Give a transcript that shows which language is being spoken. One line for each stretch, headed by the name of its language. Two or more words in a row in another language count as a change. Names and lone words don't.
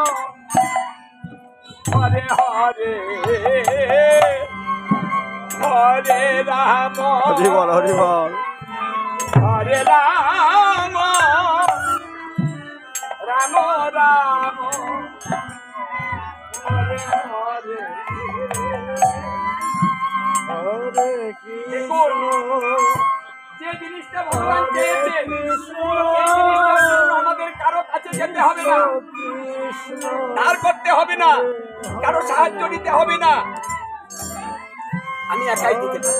Sanskrit: Hare Hare, Hare Rama, Hare Rama, Rama Rama, Hare Hare.
Bangla: যে জিনিসটা ভগবান চেয়েছেন আমাদের কারো কাছে যেতে হবে না, ধার করতে হবে না, কারো সাহায্য নিতে হবে না, আমি একাই দিতে পারি।